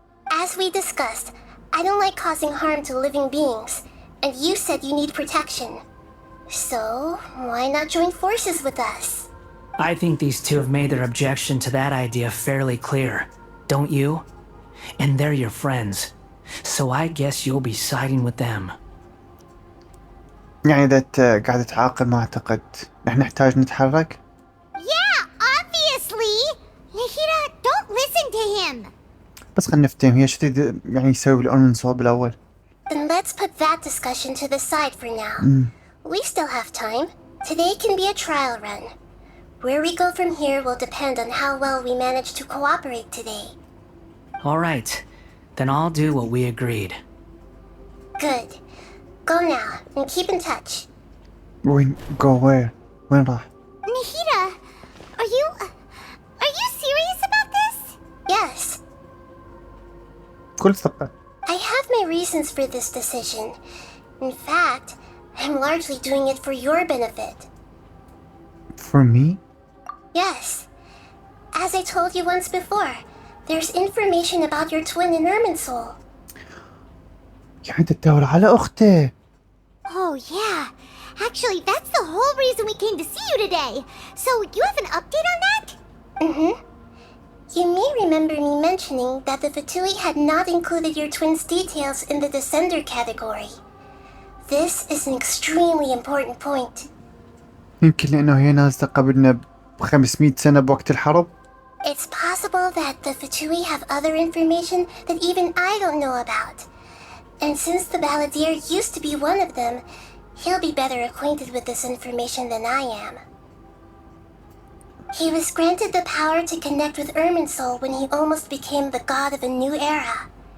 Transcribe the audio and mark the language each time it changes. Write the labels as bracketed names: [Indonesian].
[English] As we discussed, I don't like causing harm to living beings, and you said you need protection. So, why not join forces with us? I think these two have made their objection to that idea fairly clear, don't you? And they're your friends, so I guess you'll be siding with them. [Arabic] يعني إذا قاعدة تعاقب ما أعتقد نحن نحتاج نتحرك. [English] Yeah, obviously! Nahida, don't listen to him! [Arabic] بس خلنا نفتهم هي شو تريد يعني يسوي بالأورمنسول بالأول. [English] Then let's put that discussion to the side for now. We still have time. Today can be a trial run. Where we go from here will depend on how well we manage to cooperate today. All right, then I'll do what we agreed. Good. Go now, and keep in touch. [Arabic] وين [English] go where؟ [Arabic] وين راح؟ [English] Nahida, are you serious about this? Yes, [Arabic] بكل ثقة. [English] I have my reasons for this decision. In fact, I'm largely doing it for your benefit. For me? Yes. As I told you once before, there's information about your twin in Irminsul. [Arabic] يعني تدور على أخته. [English] Oh yeah. Actually, that's the whole reason we came to see you today. So, you have an update on that? Mm-hmm. You may remember me mentioning that the Fatui had not included your twin's details in the Descender category. This is an extremely important point. [Arabic] يمكن لأنه هي نازلة قبلنا ب500 سنة بوقت الحرب. [English] It's possible that the Fatui have other information that even I don't know about. And since the Baldier used to be one of them, he'll be better acquainted with this information than I am. He was granted the power to connect with Irminsul when he almost became the god of a new era.